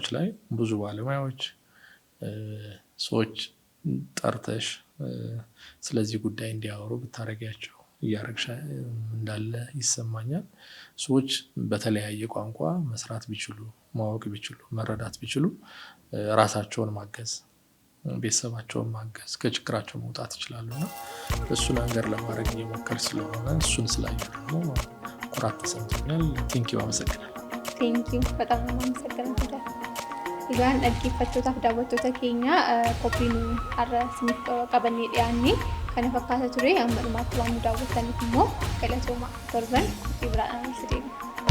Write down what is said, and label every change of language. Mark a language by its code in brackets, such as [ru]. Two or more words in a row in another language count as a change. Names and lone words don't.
[am] ላይ ብዙ ባለሙያዎች ሰዎች ጠርተሽ ስለዚህ ጉዳይ እንዲያወሩ ብታረጊያቸው እያረግሽ እንዳለ ይሰማኛል። ሰዎች በተለያየ ቋንቋ መስራት ቢችሉ፣ ማወቅ ቢችሉ፣ መረዳት ቢችሉ ራሳቸውን ማገዝ፣ ቤተሰባቸውን ማገዝ፣ ከችግራቸው መውጣት ይችላሉና እሱ ነገር ለማድረግ እየሞከር ስለሆነ እሱን ስላየሁ ደግሞ ኩራት ተሰምቶኛል። ቴንኪው፣ አመሰግናለሁ። ቴንኪው፣ በጣም አመሰግናለሁ። [om] Egaan dhaggeeffattootaaf daawwattoota keenya qophiin har'a isiniif qabannee dhiyaanne kana fakkaata ture. Amma dhumaatti waan nu daawwattaniif immoo galatooma. Torban qophii biraadhaan walitti deebina.